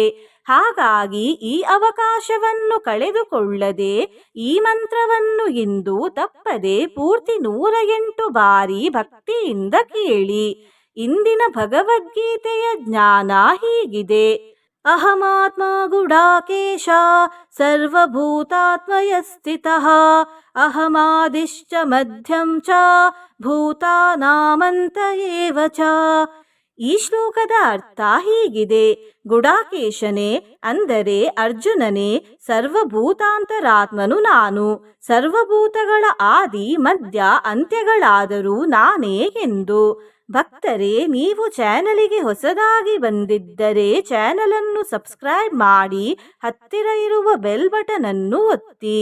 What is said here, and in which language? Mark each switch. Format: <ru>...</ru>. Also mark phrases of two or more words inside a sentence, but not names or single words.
<kn>ಹಾಗಾಗಿ ಈ ಅವಕಾಶವನ್ನು ಕಳೆದುಕೊಳ್ಳದೆ ಈ ಮಂತ್ರವನ್ನು ಇಂದು ತಪ್ಪದೆ ಪೂರ್ತಿ 108 ಬಾರಿ ಭಕ್ತಿಯಿಂದ ಕೇಳಿ. ಇಂದಿನ ಭಗವದ್ಗೀತೆಯ ಜ್ಞಾನ ಹೀಗಿದೆ.</kn> <sa>ಅಹಮಾತ್ಮ ಗುಡಾಕೇಶ ಸರ್ವಭೂತಾತ್ಮಯ ಸ್ಥಿತಃ ಅಹಮಾದಿಶ್ಚ ಮಧ್ಯಂ ಚ ಭೂತಾನಾಮಂತ ಏವ ಚ.</sa> <kn>ಈ ಶ್ಲೋಕದ ಅರ್ಥ ಹೀಗಿದೆ. ಗುಡಾಕೇಶನೇ ಅಂದರೆ ಅರ್ಜುನನೇ, ಸರ್ವಭೂತಾಂತರಾತ್ಮನು ನಾನು. ಸರ್ವಭೂತಗಳ ಆದಿ ಮಧ್ಯ ಅಂತ್ಯಗಳಾದರೂ ನಾನೇ ಎಂದು. ಭಕ್ತರೇ, ನೀವು ಚಾನಲಿಗೆ ಹೊಸದಾಗಿ ಬಂದಿದ್ದರೆ ಚಾನಲನ್ನು ಸಬ್ಸ್ಕ್ರೈಬ್ ಮಾಡಿ, ಹತ್ತಿರ ಇರುವ</kn> <en>bell button</en> <kn>ಅನ್ನು ಒತ್ತಿ.</kn>